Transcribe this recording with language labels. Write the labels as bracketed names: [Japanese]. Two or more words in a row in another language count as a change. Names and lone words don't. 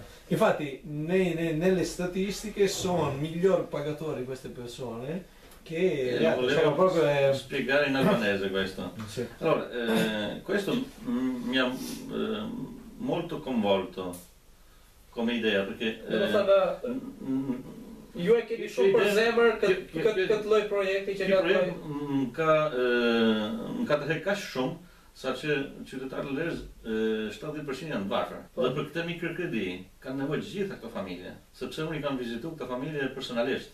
[Italian] Infatti nelle statistiche sono miglior pagatori queste persone che volevo proprio spiegare in albanese questo. Sì. Allora, questo mi ha molto coinvolto come idea perché [Albanian] ju e keni shumë për zemër këtë lloj projekti që ka të hek kaq shumë saqë qytetarët lezë 70% janë të varfër. Dhe për këtë mikrokredi kanë nevojë gjitha këto familje, sepse unë i kam vizituar këto familje personalisht.